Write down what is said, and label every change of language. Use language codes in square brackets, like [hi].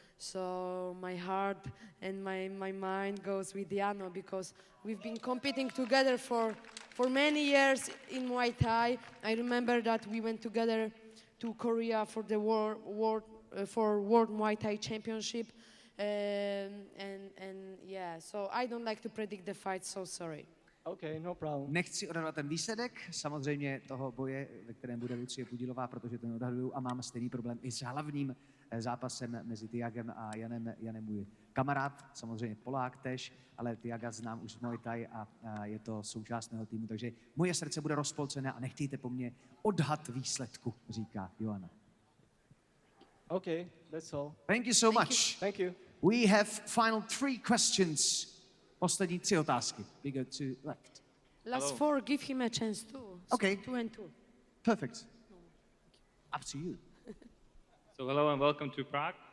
[en] So my heart and my mind goes with Jano because we've been competing together for many years in Muay Thai. I remember that we went together to Korea for the World Muay Thai Championship, and yeah. So I don't like to predict the fight. So sorry. Okay, no problem. [cs] Nechci odhadovat ten výsledek, samozřejmě toho boje, ve kterém bude Lucie Pudilová, protože ten odhaduju a mám stejný problém i s hlavním zápasem mezi Thiagem a Janem. Janem můj kamarád, samozřejmě Polák tež, ale Thiaga znám už z Muay Thai a je to součást mého týmu, takže moje srdce bude rozpolcené a nechtějte po mně odhad výsledku, říká Joanna. [en] Okay, that's all. Thank you so much. Thank you. We have final 3 questions. [cs] Poslední 3 otázky. [en] We go to left. Last 4, give him a chance too. Okay. 2 and 2. Perfect. Up to you. So hello and welcome to Prague.